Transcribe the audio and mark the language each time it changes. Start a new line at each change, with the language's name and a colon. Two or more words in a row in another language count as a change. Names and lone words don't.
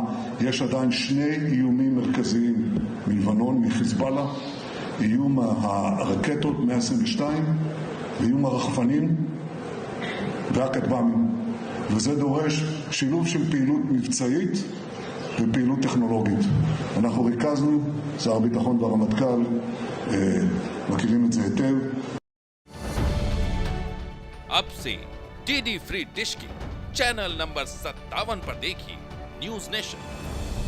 Hebrew: יש עדיין שני איומים מרכזיים מלבנון, מחיזבאללה, איום הרקטות 122 ואיום הרחפנים והכטב"מים. וזה דורש שילוב של פעילות מבצעית ופעילות טכנולוגית. אנחנו ריכזנו, שר הביטחון והרמטכ"ל מכירים את זה היטב.
Hindi: अब से DD फ्री डिश की चैनल नंबर 57 पर देखिए न्यूज़ नेशन।